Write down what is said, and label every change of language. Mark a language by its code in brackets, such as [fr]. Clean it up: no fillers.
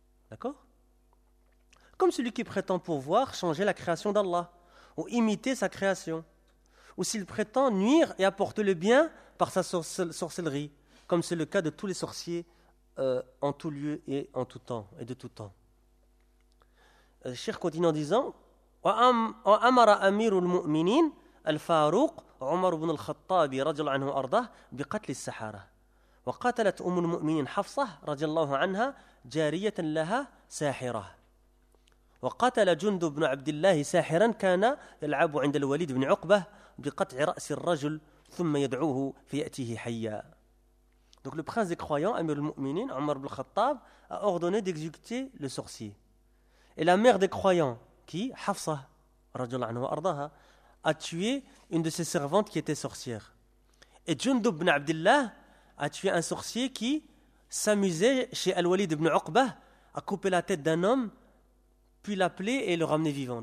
[fr] D'accord ? Comme celui qui prétend pouvoir changer la création d'Allah, ou imiter sa création. Ou s'il prétend nuire et apporter le bien par sa sorcellerie, comme c'est le cas de tous les sorciers en tout lieu et en tout temps, et de tout temps. Cheikh continue en disant, [ar] « وَأَمَرَ أَمِيرُ الْمُؤْمِنِينَ الْفَارُوقُ عُمَرُ بْنُ الْخَطَّابِ رَضِيَ اللَّهُ عَنْهُ أَرْضَهُ بِقَتْلِ السَّحَرَةِ وَقَتَلَتْ أُمُّ الْمُؤْمِنِينَ حَفْصَةَ رَضِيَ اللَّهُ عَنْهَا جَارِيَةً لَهَا سَاحِرَةً وقتل جندب بن عبد الله ساحرا كان يلعب عند الوليد بن عقبه بقطع راس الرجل ثم يدعوه فياتيه حيا. [fr] Donc le prince des croyants, Amir al-Mu'minin, Omar ibn al-Khattab, a ordonné d'exécuter le sorcier. Et la mère des croyants, qui, Hafsa, [ar] رجل عنه وارضها, [fr] a tué une de ses servantes qui était sorcière. Et جندب بن عبد الله a tué un sorcier qui s'amusait chez al-Walid ibn Uqbah à couper la tête d'un homme, puis l'appeler et le ramener vivant.